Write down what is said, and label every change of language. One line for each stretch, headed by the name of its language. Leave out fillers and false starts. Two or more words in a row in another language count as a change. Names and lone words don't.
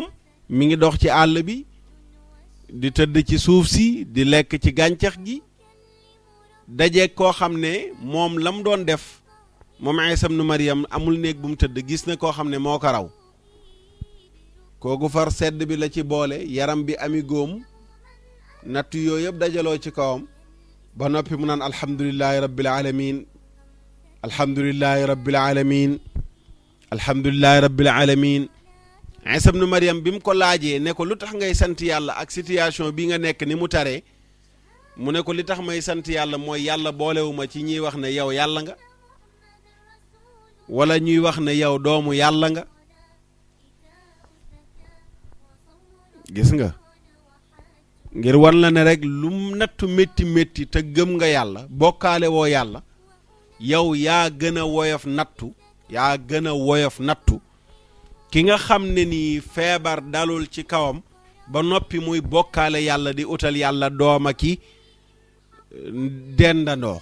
Wolof: mi ngi dox ci àll bi di tëdd ci suuf si di lekk ci gàncax gi, dajeeg koo xam ne moom la mu doon def moom Iisa ibnu Maryam amul néeg bu mu tëdd, gis na koo xam ne moo ko raw. kooku far sedd bi la ci boole, yaram bi ami góom, natt yooyu yëpp dajaloo ci kawam, ba noppi mu naan
Arabic: الحمد لله رب العالمين, الحمد لله رب العالمين, الحمد لله رب العالمين.
Wolof: Iisa ibnu Maryam bi mu ko laajee ne ko lu tax ngay sant yàlla ak situation bi nga nekk ni mu taree, mu ne ko li tax may sant yàlla mooy yàlla boolewuma ci ñuy wax ne yow yàlla nga wala ñuy wax ne yow doomu yàlla nga. gis nga, ngir wan la ne rek lu nattu métti métti te gëm nga yàlla, bokkaale woo yàlla, yow yaa gën a woyof nattu, yaa gën a woyof nattu ki nga xam ne nii feebar dalul ci kawam ba noppi muy bokkaale yàlla di utal yàlla dooma ki dendandoo.